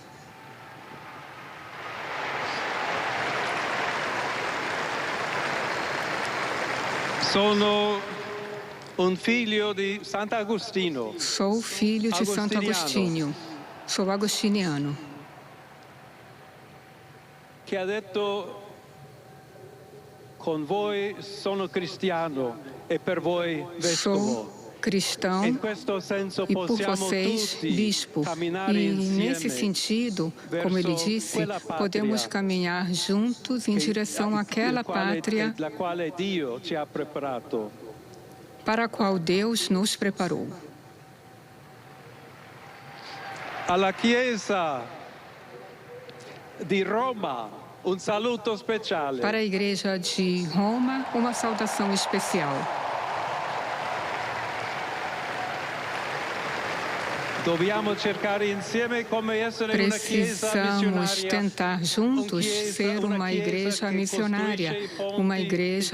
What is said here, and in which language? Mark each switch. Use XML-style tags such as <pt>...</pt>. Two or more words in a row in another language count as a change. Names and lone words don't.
<pt>Sou filho de Santo Agostinho. Sou agostiniano.</pt> <it>Que ha detto: con voi sono cristiano e per voi vescovo.</it> <pt>Cristão e por vocês, bispo. E nesse sentido, como ele disse, podemos caminhar juntos em direção àquela pátria para a qual Deus nos preparou.</pt> <it>Alla Chiesa di Roma, un saluto speciale.</it> <pt>Para a Igreja de Roma, uma saudação especial. Precisamos tentar juntos ser uma igreja missionária, uma igreja</pt>